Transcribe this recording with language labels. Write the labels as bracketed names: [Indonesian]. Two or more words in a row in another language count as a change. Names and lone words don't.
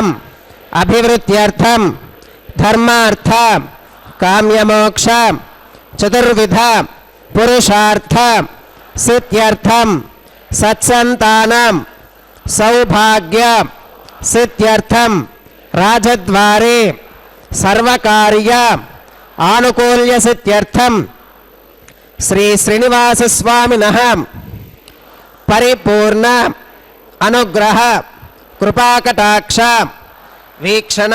[Sanskrit] అభివృద్ధ్యర్థం ధర్మార్థ కామ్యమోక్ష చతుర్విధ పురుషార్థ సిద్ధ్యర్థం సత్సంతానం సౌభాగ్య सिद्ध्यर्थम राजद्वारे सर्वकार्य आनुकूल्य सिद्ध्यर्थम श्री श्रीनिवास स्वामिनः परिपूर्ण अनुग्रह कृपाकटाक्ष वीक्षण